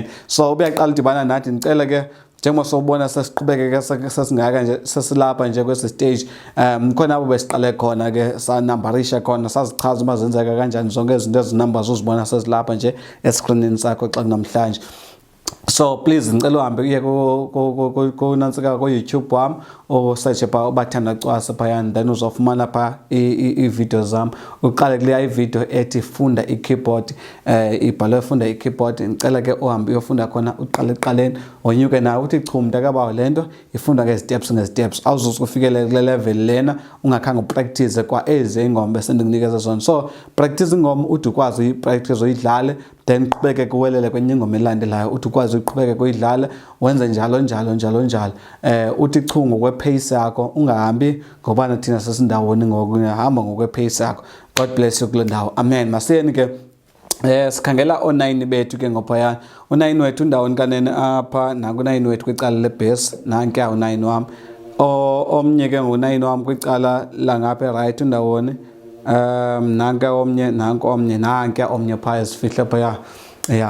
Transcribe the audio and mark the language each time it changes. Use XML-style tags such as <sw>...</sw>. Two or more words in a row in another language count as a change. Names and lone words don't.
<xh>So ubuyaqala udibana nathi ndicela ke njengoba sobona sesiqhubeke sesingaka nje sesilapha nje kwesi stage khona abo besiqale khona ke sanumberisha khona sazichaza uma zenzeka kanjani zonke izinto ezinumbers uzibona sesilapha nje escreenini sakho xa kunamhlanje. So please ngicela uhambe uye kunantsika ku-YouTube wami search pha Bathandwa Cwasi phayana then uzofumana pha ii-video zami uqale kuleya ivideo ethi funda i-keyboard ibhalwe funda i-keyboard. Ngicela ke uhambe uyofunda khona uqale eqaleni onyuke nawe uthi chu mntakabawo le nto ifunda ngezi-steps awuzuze ufikele kule level lena ungakhange upractice kwa ezi ingoma besendikunikeza zona. So practice ingoma uthi ukwazi uyipractice uyidlale then uqhubeke kuwelele kwenye ingoma elandelayo uthi ukwazi uqhubeke kuyidlala wenze njalo uthi chu ngokwe-pace yakho ungahambi ngoba thina sesindawoni ngokuhamba ngokwe-pace yakho.</xh> <en>God bless you</en> <xh>kule ndawo.</xh> <en>Amen. Masiyeni ke sikhangela o-9 bethu ke ngophayana u-9 wethu ndawoni kanene apha naku-9 wethu kwicala le-bass nankuya u-9 wami omnye ke ngu-9 wami kwicala langapha e-right undawoni nankuya omnye nanku omnye nankuya omnye phaya sifihle phaya ya.</en>